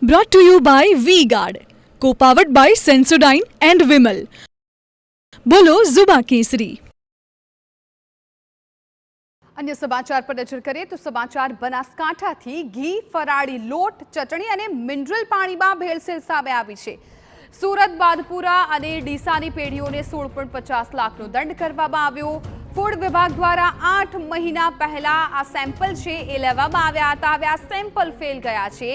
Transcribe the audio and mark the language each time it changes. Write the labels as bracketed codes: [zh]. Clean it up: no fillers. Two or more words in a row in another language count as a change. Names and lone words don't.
[en] Brought to you by V-Guard, co-powered by Sensodyne and Vimal. [gu] બોલો ઝુબા કેસરી. [hi] अन्य समाचार पर नजर करें तो समाचार [gu] બનાસકાંઠાથી ઘી, ફરાળી લોટ, ચટણી અને મિનરલ પાણીમાં ભેળસેળ સામે આવી છે. સુરત, બાદપુરા અને ડીસાની પેઢીઓને 16.50 લાખનો દંડ કરવામાં આવ્યો. ફૂડ વિભાગ દ્વારા 8 મહિના પહેલા આ સેમ્પલ છે એ લેવામાં આવ્યા હતા. હવે આ સેમ્પલ ફેલ ગયા છે.